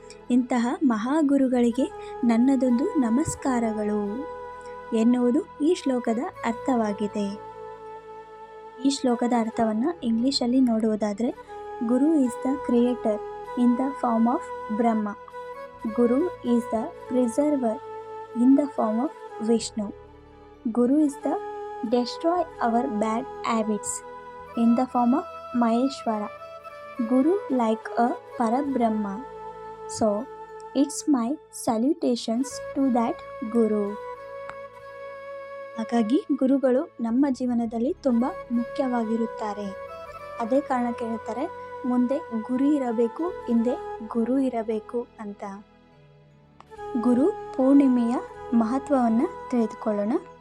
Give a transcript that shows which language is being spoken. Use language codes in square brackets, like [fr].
[kn] ಇಂತಹ ಮಹಾಗುರುಗಳಿಗೆ ನನ್ನದೊಂದು ನಮಸ್ಕಾರಗಳು ಎನ್ನುವುದು ಈ ಶ್ಲೋಕದ ಅರ್ಥವಾಗಿದೆ. ಈ ಶ್ಲೋಕದ ಅರ್ಥವನ್ನು ಇಂಗ್ಲೀಷಲ್ಲಿ ನೋಡುವುದಾದರೆ, [en] Guru is the creator in the form of Brahma. Guru is the preserver in the form of Vishnu. Guru is the destroy our bad habits in the form of Maheshwara. Guru like a Parabrahma. So, it's my salutations to that Guru. [kn] ಹಾಗಾಗಿ ಗುರುಗಳು ನಮ್ಮ ಜೀವನದಲ್ಲಿ ತುಂಬ ಮುಖ್ಯವಾಗಿರುತ್ತಾರೆ. ಅದೇ ಕಾರಣಕ್ಕೆ ಹೇಳ್ತಾರೆ, ಮುಂದೆ ಗುರಿ ಇರಬೇಕು, ಹಿಂದೆ ಗುರು ಇರಬೇಕು ಅಂತ. ಗುರು ಪೂರ್ಣಿಮೆಯ ಮಹತ್ವವನ್ನು ತಿಳಿದುಕೊಳ್ಳೋಣ.